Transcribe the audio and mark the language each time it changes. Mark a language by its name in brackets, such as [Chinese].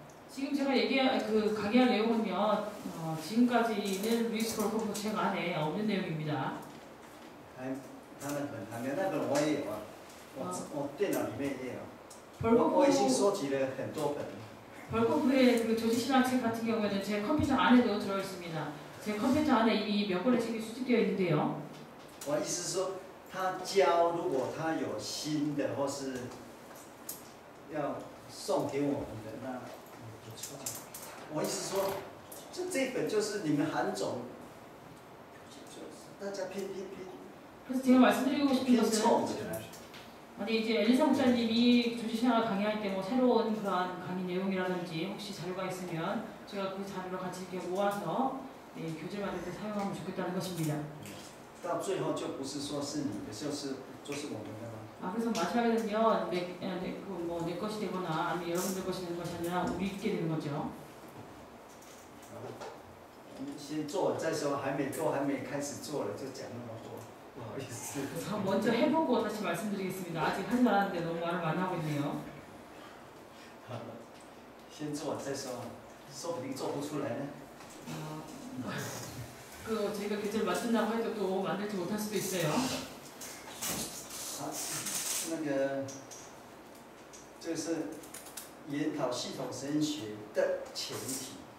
[Korean] 지금 제가 얘기할 그 강의할 내용은요. 지금까지는 루이스 볼코프 책 안에 없는 내용입니다. [Chinese] 他那本还没有，那本我也有啊，我电脑里面也有。我 [Korean] 벌코프 [Chinese] 已经收集了很多本。 [Korean] 벌코프의 그 조지신학 책 같은 경우에는 제 컴퓨터 안에도 들어 있습니다. 제 컴퓨터 안에 이미 몇 권의 책이 수집되어 있는데요. [Chinese] 我意思是说，他教如果他有新的或是要送给我们的，那不错。我意思说，这本就是你们韩总，大家拼。 [Korean] 그래서 제가 말씀드리고 싶은 [Chinese] 拼 [Korean] 것은 [Chinese] 凑起来。 [Korean] 만약 이제 엘리사 목사님이 조지신학을 강의할 때 뭐 새로운 그러한 강의 내용이라든지 혹시 자료가 있으면 제가 그 자료를 같이 이렇게 모아서 교재 만들 때 사용하면 좋겠다는 것입니다. [Chinese] 到最后就不是说是你的，就是我们的吗？ [Korean] 그래서 마지막에는요, 내 것이 되거나 아니면 여러분들 것이 되는 것이 아니라 우리께 되는 거죠. [Chinese] 先做再说，还没开始做了就讲那么多，不好意思。 [Korean] 그래서 먼저 해보고 다시 말씀드리겠습니다. 아직 하지 않았는데 너무 말을 많이 하고 있네요. [Chinese] 先做再说，说不定做不出来呢。 [Korean] 그 저희가 교재를 만든다고 해도 또 만들지 못할 수도 있어요. [Chinese] 好，那个这是研讨系统神学的前提。